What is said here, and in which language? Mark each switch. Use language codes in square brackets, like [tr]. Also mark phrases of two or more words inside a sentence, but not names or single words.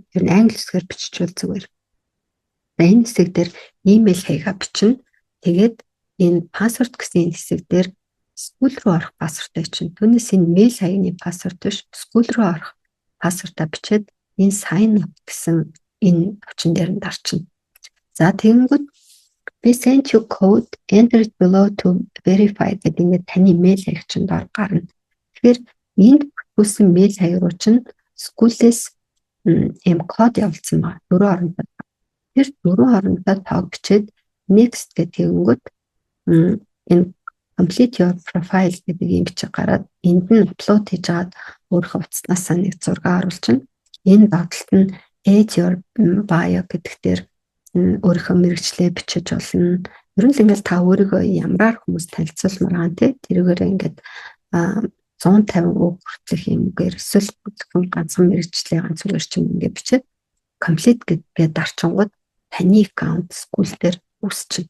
[mn] Тэр нь англи хэлээр биччихвэл зүгээр. Энэ хэсэг дээр имэйл хаягаа бичнэ. Тэгээд энэ пассворд гэсэн хэсэг дээр скул руу орох пассвортаа чинь. Түүнээс энэ мэйл хаягны пассворд биш, скул руу орох пассвортаа бичээд энэ [en] sign up [mn] гэсэн энэ төвчин дээр нь дарчна. За тэгэнгүүт [en] we send you code enter it below to verify [mn] гэдэг ингээд таны мэйл хаяг чинь доор гарна. Тэгэхээр энд бүтүүлсэн мэйл хаяг руу чинь скуулээс ийм код явуулсан байна. 4 хоорондоо. Тэр 4 хоорондоо тоог бичээд next гэдэг тэгэнгүүт энэ [en] complete your profile [mn] гэдэг юм бичиг гараад энд нь upload хийж агаад өөрийнхөө утаснаас нэг зураг оруулчихна. Энэ дагталт нь [en] add your bio [mn] гэдэг дээр өөрийнхөө мэргэжлээ бичиж болно. Ер нь л ингээл та өөрийгөө ямраар хүмүүс танилцуулмаар байгаа тий. Тэрүүгээр ингээд 150 үг хүртэлх юмгээр эсвэл зөвхөн ганцхан мэргэжлээ ганцхан ирчим ингээд бичээд complete гэдгээ дарчингууд таны аккаунт скул дээр үүсчихнэ.